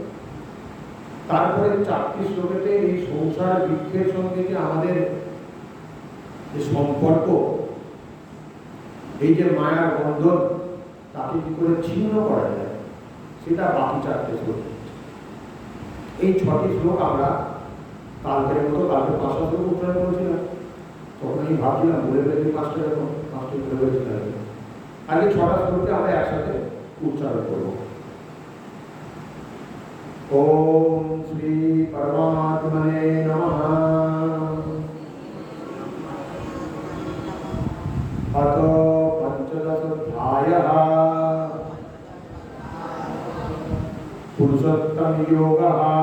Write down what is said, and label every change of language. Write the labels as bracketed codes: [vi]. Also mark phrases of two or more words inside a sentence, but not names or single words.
[bn] তারপরে 4টি শ্লোকেতে এই সংসার বৃক্ষের সঙ্গে যে আমাদের যে সম্পর্ক, এই যে মায়ার বন্ধন, তাকে কি করে ছিন্ন করা যায় সেটা বাকি 4টে শ্লোক। এই 6টি শ্লোক আমরা কালকের মতো, কালকে 5টা শ্লোক উচ্চারণ করেছিলাম। তখন আমি ভাবছিলাম বলে ফেলেছি 5টা, যখন 5টি বলে ফেলেছিলাম। আগে 6টা শ্লোককে আমরা একসাথে উচ্চারণ করবো। [sa] ओम श्री परमात्मने नमः। अतो पंचदशोऽध्यायः पुरुषोत्तम योगः।